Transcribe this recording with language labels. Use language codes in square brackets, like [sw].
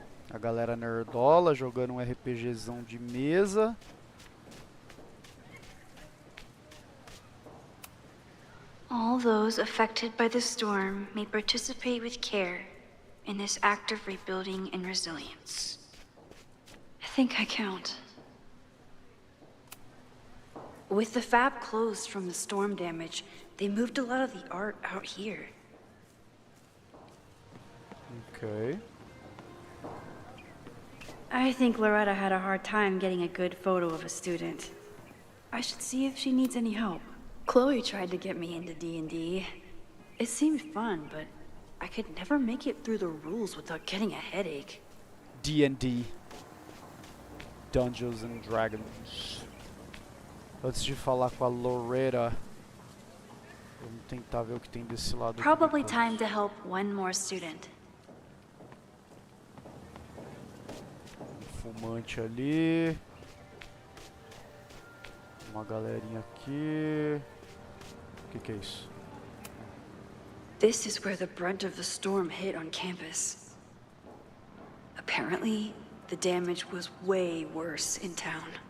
[pt] A galera nerdola jogando um RPGzão de mesa. [en] All those affected by the storm may participate with care in this act of rebuilding and resilience. I think I count. With the fab closed from the storm damage, they moved a lot of the art out here. Okay. I think Loretta had a hard time getting a good photo of a student. I should see if she needs any help. Chloe tried to get me into D&D. It seemed fun, but I could never make it through the rules without getting a headache. D&D. Dungeons and Dragons. [pt] Antes de falar com a Loretta, vamos tentar ver o que tem desse lado aqui [en] Probably [pt] depois. [en] time to help one more student. [pt] Fumante ali. Uma galerinha aqui. O que é isso? [en] This is where the brunt of the storm hit on campus. Apparently, the damage was way worse in town.